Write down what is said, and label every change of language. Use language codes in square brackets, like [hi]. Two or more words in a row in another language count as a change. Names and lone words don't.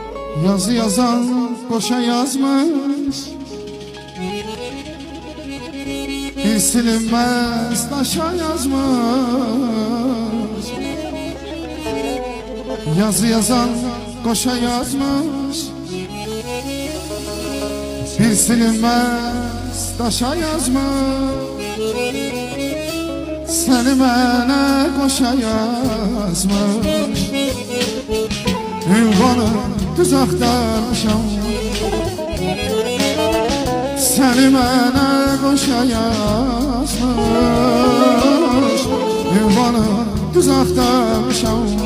[tr] Yazı yazan boşa yazmış, bir silinmez taşa yazmış. Yazı yazan boşa yazmış, bir silinmez taşa yazmış. [az] Seni mənə qoşa yazmış, ünvanı düz axtarmışam. Səni mənə qoşa yazmış, ünvanı düz axtarmışam.